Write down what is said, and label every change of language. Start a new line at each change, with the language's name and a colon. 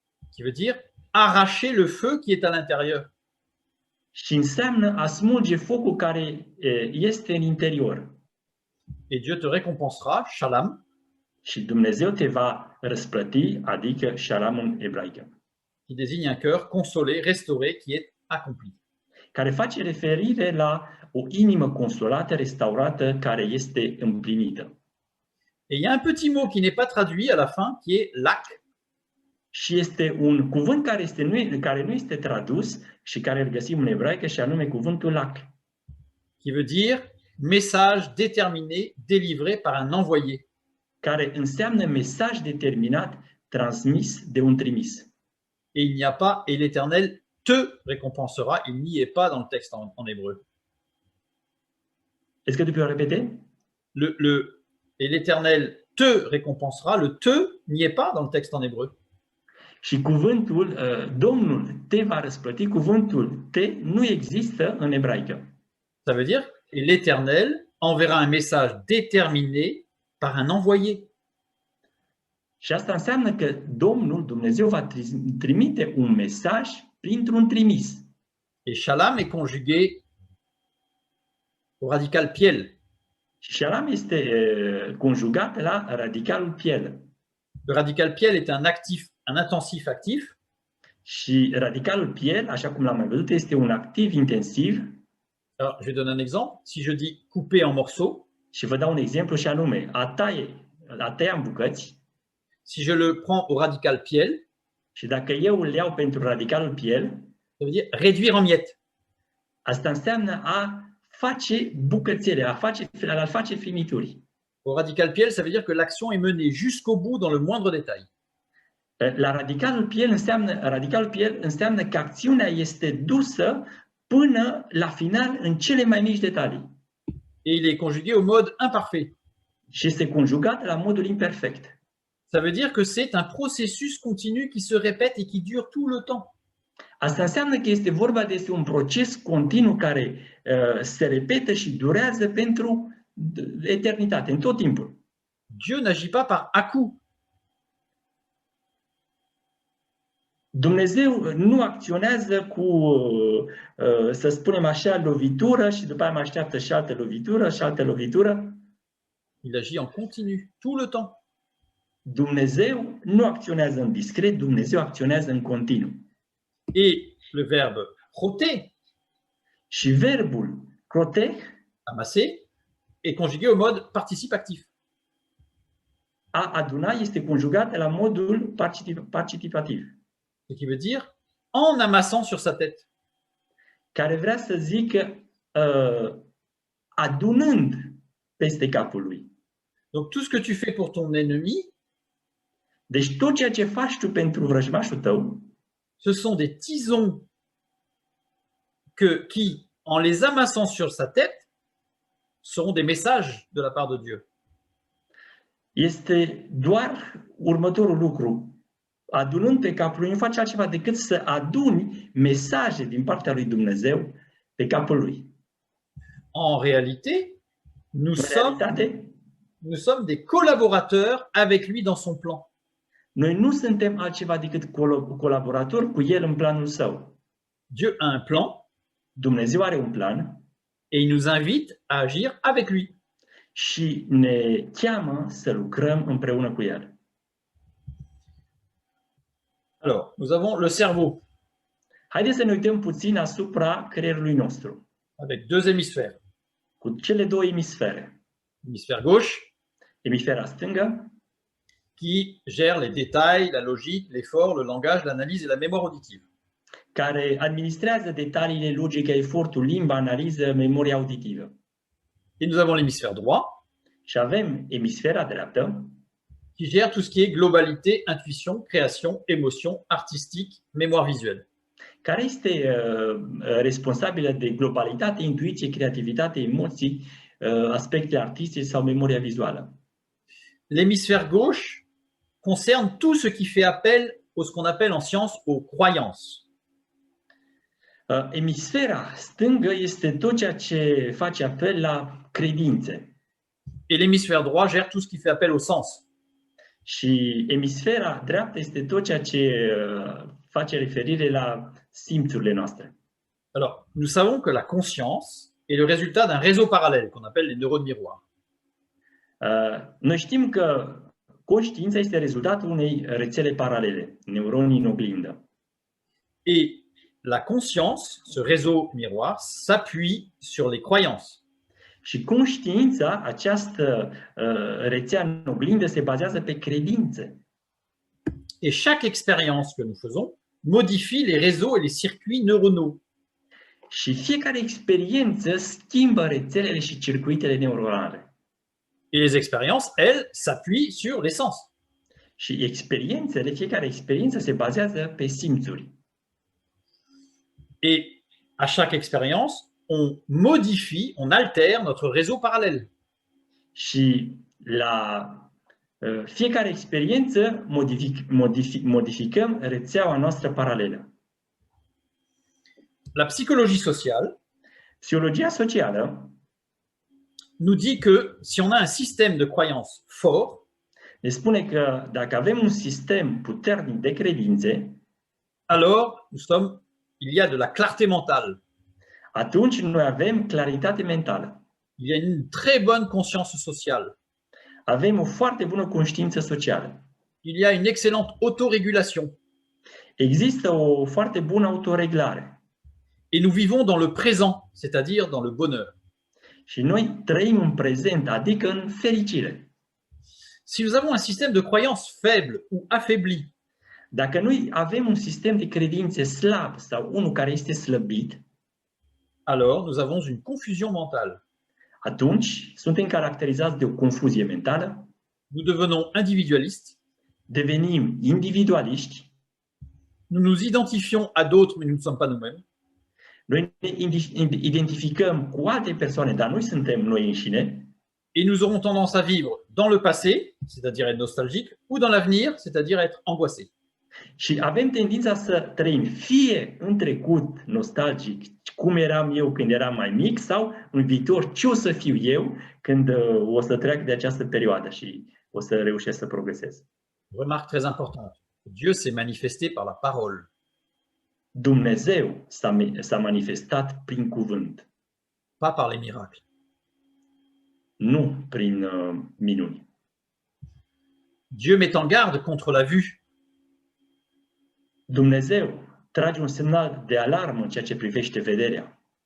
French: qui veut dire arracher le feu qui est à l'intérieur.
Romanian: și înseamnă a smulge focul care este în interior.
French: Et Dieu te récompensera, shalom,
Romanian: Și Dumnezeu te va răsplăti, adică shalom în ebraică,
French: qui désigne un cœur consolé, restauré, qui est accompli.
Romanian: care face referire la o inimă consolată, restaurată, care este împlinită.
French: Et il y a un petit mot qui n'est pas traduit à la fin, qui est lac,
Romanian: Și este un cuvânt care nu este tradus și care îl găsim în ebraică, și anume cuvântul lac,
French: qui veut dire message déterminé, délivré par un envoyé.
Romanian: care înseamnă mesaj determinat transmis de un trimis.
French: Et il n'y a pas, et l'Éternel te récompensera, il n'y est pas dans le texte en hébreu. Est-ce que tu peux répéter? Et l'Éternel te récompensera, le te n'y est pas dans le texte en hébreu.
Romanian: Și cuvântul Domnul te va răsplăti, cuvântul te nu există în ebraică.
French: Ça veut dire, et l'Éternel enverra un message déterminé par un envoyé.
Romanian: Și asta înseamnă că Domnul, Dumnezeu, va trimite un mesaj printr-un trimis.
French: Et shalom est conjugué au radical piel.
Romanian: Și shalom este conjugat la radicalul piel.
French: Le radical piel est un intensif actif.
Romanian: Și radicalul piel, așa cum l-am mai văzut, este un activ intensiv.
French: Alors, je vais donner un exemple. Si je dis couper en morceaux,
Romanian: Și vă dau un exemplu și anume, a tăia în bucăți.
French: si je le prends au radical piel,
Romanian: Și dacă eu îl iau pentru radicalul piel,
French: ça veut dire réduire en miettes.
Romanian: asta înseamnă a face bucățele, a face finituri.
French: Au radical piel, ça veut dire que l'action est menée jusqu'au bout dans le moindre détail.
Romanian: La radicalul piel înseamnă că acțiunea este dusă până la final în cele mai mici detalii.
French: Et il est conjugué au mode imparfait.
Romanian: Și este conjugat la modul imperfect.
French: Ça veut dire que c'est un processus continu qui se répète et qui dure tout le temps.
Romanian: Asta înseamnă că este vorba despre un proces continuu care se repetă și durează pentru eternitate, în tot timpul.
French: Dieu n'agit pas par à-coup.
Romanian: Dumnezeu nu acționează cu, să spunem așa, lovitură și după aia mai așteaptă și altă lovitură și altă lovitură.
French: Il agit en continu, tout le temps.
Romanian: Dumnezeu nu acționează în discret, Dumnezeu acționează în continuu.
French: Et le verbe roter,
Romanian: Și verbul crote,
French: amasser, est conjugué au mode participe actif.
Romanian: A aduna este conjugat la modul participativ,
French: Ce qui veut dire en amassant sur sa tête.
Romanian: care vrea să zică adunând peste capul lui.
French: Donc tout ce que tu fais pour ton ennemi,
Romanian: Deci tot ceea ce faci tu pentru vrăjmașul tău
French: ce sont des tisons qui, en les amassant sur sa tête, seront des messages de la part de Dieu.
Romanian: este doar următorul lucru. Adunând pe capul lui, nu face altceva decât să aduni mesaje din partea lui Dumnezeu pe capul lui.
French: En réalité,
Romanian: În realitate,
French: nous sommes des collaborateurs avec lui dans son plan.
Romanian: noi nu suntem altceva decât colaboratori cu el în planul său.
French: Dieu a un plan
Romanian: Dumnezeu are un plan
French: et il nous invite à agir avec lui.
Romanian: și ne cheamă să lucrăm împreună cu el.
French: Alors, nous avons le cerveau
Romanian: Haideți să ne uităm puțin asupra creierului nostru,
French: avec deux hémisphères.
Romanian: cu cele două emisfere.
French: L'hémisphère gauche
Romanian: Emisfera stângă,
French: qui gère les détails, la logique, l'effort, le langage, l'analyse et la mémoire auditive.
Romanian: care administrează detaliile, logica, efortul, limba, analiză, memoria auditivă.
French: Et nous avons l'hémisphère droit
Romanian: Și avem emisfera dreaptă,
French: qui gère tout ce qui est globalité, intuition, création, émotion, artistique, mémoire visuelle.
Romanian: care este responsabilă de globalitate, intuiție, creativitate, emoții, aspecte artistice sau memoria vizuală.
French: L'hémisphère gauche concerne tout ce qui fait appel à ce qu'on appelle en science aux croyances.
Romanian: Emisfera stângă este tot ceea ce face apel la credințe.
French: Et l'hémisphère droit gère tout ce qui fait appel au sens.
Romanian: Și emisfera dreaptă este tot ceea ce face referire la simțurile noastre.
French: Alors, nous savons que la conscience est le résultat d'un réseau parallèle qu'on appelle les neurones miroirs.
Romanian: Noi știm că conștiința este rezultatul unei rețele paralele, neuronii în oglindă.
French: Et la conscience, ce réseau miroir, s'appuie sur les croyances.
Romanian: Și conștiința, această rețea în oglindă, se bazează pe credințe.
French: Et chaque expérience que nous faisons modifie les réseaux et les circuits neuronaux.
Romanian: Și fiecare experiență schimbă rețelele și circuitele neuronale.
French: Et les expériences, elles, s'appuient sur les sens.
Romanian: Și experiențele, fiecare experiență se bazează pe simțuri.
French: Et à chaque expérience, on modifie, on altère notre réseau parallèle.
Romanian: Și la fiecare experiență modificăm rețeaua noastră paralelă.
French: La psychologie sociale
Romanian: Psihologia socială
French: nous dit que si on a un système de croyances fort,
Romanian: ne spune că dacă avem un sistem puternic de credințe,
French: alors il y a de la clarté mentale.
Romanian: atunci noi avem claritate mentală.
French: Il y a une très bonne conscience sociale.
Romanian: Avem o foarte bună conștiință socială.
French: Il y a une excellente autorégulation.
Romanian: Există o foarte bună autoreglare.
French: Et nous vivons dans le présent, c'est-à-dire dans le bonheur.
Romanian: Și noi trăim în prezent, adică în fericire.
French: Si nous avons un système de croyances faible ou affaibli,
Romanian: Dacă noi avem un sistem de credințe slab sau unul care este slăbit,
French: alors nous avons une confusion mentale.
Romanian: atunci suntem caracterizați de o confuzie mentală,
French: Nous devenons individualistes,
Romanian: devenim individualiști,
French: nous nous identifions à d'autres, mais nous ne sommes pas nous-mêmes.
Romanian: noi ne identificăm cu alte persoane, dar nu suntem noi înșine,
French: Et nous aurons tendance à vivre dans le passé, c'est-à-dire être nostalgique, ou dans l'avenir, c'est-à-dire être angoissé.
Romanian: și avem tendința să trăim fie în trecut nostalgic, cum eram eu când eram mai mic, sau în viitor ce o să fiu eu când o să trec de această perioadă și o să reușesc să progresez.
French: Remarque très importante, Dieu s'est manifesté par la parole.
Romanian: Dumnezeu s-a manifestat prin cuvânt,
French: Pas par les miracles.
Romanian: nu prin minuni.
French: Dieu met en garde contre la vue.
Romanian: Dumnezeu trage un semnal de alarmă în ceea ce privește vederea.